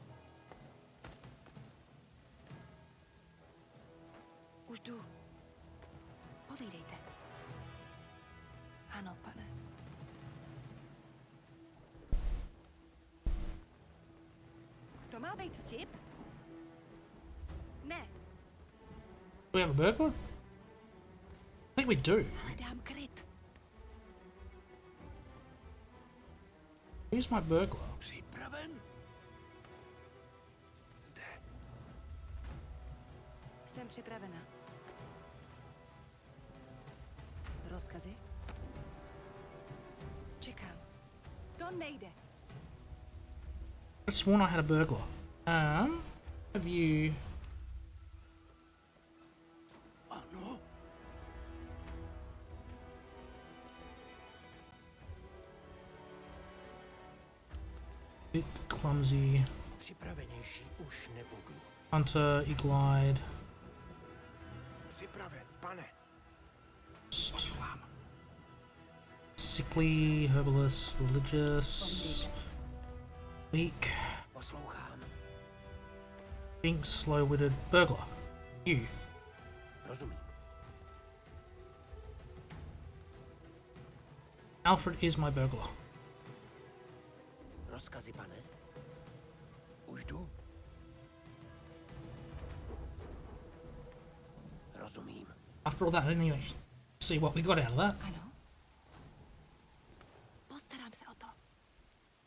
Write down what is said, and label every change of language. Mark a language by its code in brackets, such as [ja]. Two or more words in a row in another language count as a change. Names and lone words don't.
[cs] Už jdu. Povídejte. Ano, pane. To má být vtip? Ne, [en] Do we have a burglar? I think we do. [cs] hledám kryt. [en] Who's my burglar? [cs] Připraven? Zde. Jsem připravena. Rozkazy? Čekám. To nejde. [en] I sworn I had a burglar. Have you... [cs] Ano? [en] Bit clumsy. [cs] Připravenější už nebudu. [en] Hunter, Eagle-eyed. [cs] Připraven, pane. [en] Sickly, herbalist, religious. Weak. [cs] Poslouchám. [en] Pink, slow-witted, burglar. You. [cs] Rozumím. [en] Alfred is my burglar. [cs] Rozkazy, pane? Už jdu? Rozumím. [en] After all that, I didn't even see what we got out of that. [cs] Ano. Postarám se o to.